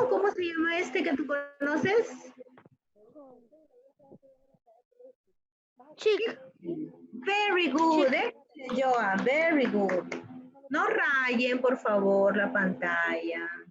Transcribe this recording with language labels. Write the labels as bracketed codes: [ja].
[es] ¿Cómo se llama este que tú conoces? [en] Chick. Very good, Joan, very good. [es] No rayen, por favor, la pantalla.